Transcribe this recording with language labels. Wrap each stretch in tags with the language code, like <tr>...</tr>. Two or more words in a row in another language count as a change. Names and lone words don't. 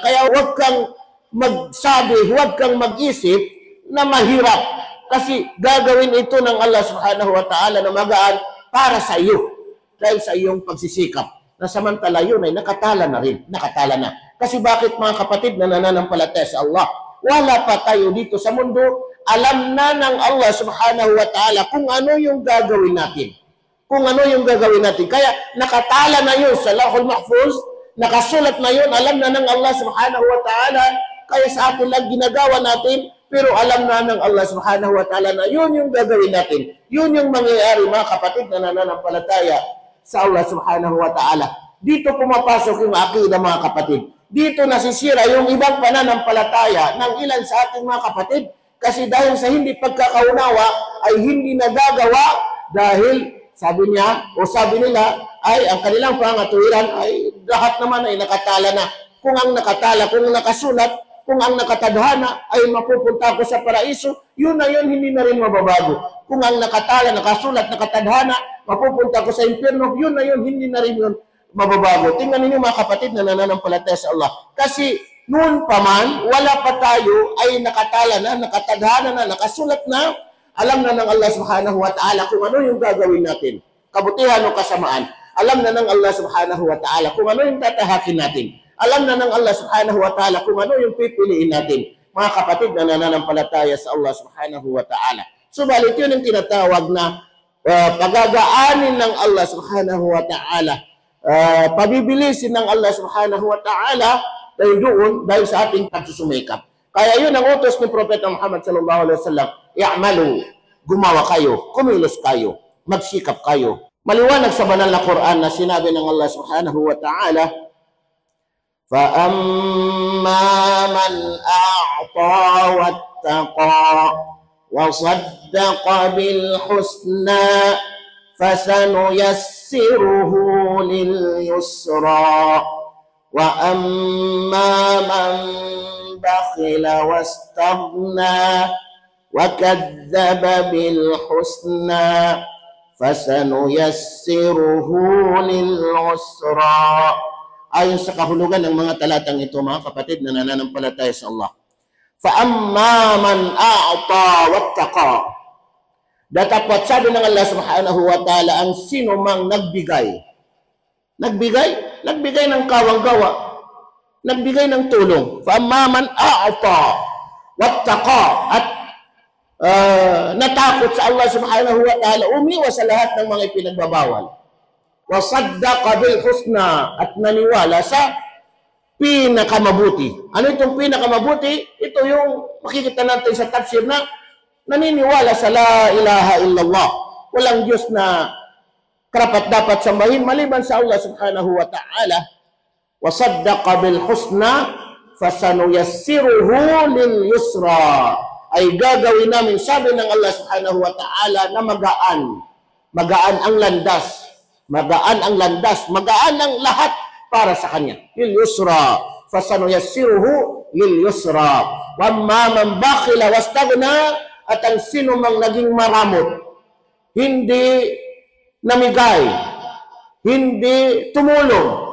<tl>Kaya huwag kang magsabi, huwag kang mag-isip na mahirap, kasi gagawin ito ng Allah</tl> <ar>سبحانه وتعالى</ar> <tl>na magaan para sa iyo dahil sa iyong pagsisikap, na samantala yun ay nakatala na rin, nakatala na. Kasi bakit, mga kapatid na nananampalataya sa Allah? Wala pa tayo dito sa mundo, alam na ng Allah</tl> <ar>سبحانه وتعالى</ar> <tl>kung ano yung gagawin natin. Kung ano yung gagawin natin. Kaya nakatala na yun sa Lauhul Mahfuz, nakasulat na yun, alam na ng Allah</tl> <ar>سبحانه وتعالى,</ar> <tl>kaya sa atin lang ginagawa natin, pero alam na ng Allah</tl> <ar>سبحانه وتعالى</ar> <tl>na yun yung gagawin natin. Yun yung mangyayari, mga kapatid na nananampalataya sa Allah</tl> <ar>سبحانه وتعالى.</ar> <tl>Dito pumapasok yung akida, mga kapatid. Dito nasisira yung ibang pananampalataya ng ilan sa ating mga kapatid, kasi dahil sa hindi pagkakaunawa ay hindi nagagawa dahil sabi niya o sabi nila ay ang kanilang pangatuwiran ay lahat naman ay nakatala na. Kung ang nakatala, kung ang nakasulat, kung ang nakatadhana ay mapupunta ko sa paraiso, yun na yun, hindi na rin mababago. Kung ang nakatala, nakasulat, nakatadhana, mapupunta ko sa impyerno, yun na yun, hindi na rin yun mababago. Tingnan ninyo, mga kapatid na nananampalataya sa Allah. Kasi noon pa man, wala pa tayo ay nakatala na, nakatadhana na, nakasulat na, alam na ng Allah</tl> <ar>سبحانه وتعالى</ar> <tl>kung ano yung gagawin natin. Kabutihan o kasamaan. Alam na ng Allah</tl> <ar>سبحانه وتعالى</ar> <tl>kung ano yung tatahakin natin. Alam na ng Allah</tl> <ar>سبحانه وتعالى</ar> <tl>kung ano yung pipiliin natin. Mga kapatid na nananampalataya sa Allah</tl> <ar>سبحانه وتعالى.</ar> <tl>Subalit yun yung tinatawag na pagagaanin ng Allah</tl> <ar>سبحانه وتعالى.</ar> <tl>Pabibilisin ng Allah</tl> <ar>سبحانه وتعالى</ar> <tl>dahil doon, dahil sa ating pagsusumikap. Kaya yun ang utos ni Propeta Muhammad</tl> <ar>صلى الله عليه وسلم,</ar> <tl>i'malu, gumawa kayo, kumilos kayo, magsikap kayo. Maliwanag sa banal na Quran na sinabi ng Allah</tl> <ar>سبحانه وتعالى, فَأَمَّا مَنْ أَعْطَى وَاتَّقَى وَصَدَّقَ بِالْحُسْنَى فَسَنُيَسِّرُهُ لِلْيُسْرَى وَأَمَّا مَنْ بَخِلَ وَاسْتَغْنَى وَكَذَّبَ بِالْحُسْنَى فَسَنُيَسِّرُهُ لِلْعُسْرَى.</ar> <tl>Ayon sa kahulugan ng mga talatang ito, mga kapatid na nananampalataya sa Allah.</tl> <ar>فَأَمَّا مَنْ أَعْطَى وَاتَّقَى.</ar> <tl>Datapwat sabi ng Allah</tl> <ar>سبحانه وتعالى,</ar> <tl>ang sino mang nagbigay. Nagbigay ng kawang-gawa. Nagbigay ng tulong.</tl> <ar>فَأَمَّا مَنْ أَعْطَى وَاتَّقَى.</ar> <tl>At natakot sa Allah</tl> <ar>سبحانه وتعالى,</ar> <tl>umiwas sa lahat ng mga ipinagbabawal.</tl> <ar>وصدق بالحسنى,</ar> <tl>at naniwala sa pinakamabuti. Ano itong pinakamabuti? Ito yung makikita natin sa tafsir na naniniwala sa</tl> <ar>لا إله إلا الله.</ar> <tl>Walang Diyos na karapat dapat sambahin maliban sa Allah</tl> <ar>سبحانه وتعالى. وصدق بالحسنى فسنيسره لليسرى.</ar> <tl>Ay gagawin namin, sabi ng Allah</tl> <ar>سبحانه وتعالى,</ar> <tl>na magaan. Magaan ang landas. Magaan ang landas, magaan ang lahat para sa kanya.</tl> <ar>لليسرى فسنيسره لليسرى. وأما من بخل واستغنى,</ar> <tl>at ang sino mang naging maramot, hindi namigay, hindi tumulong.</tl>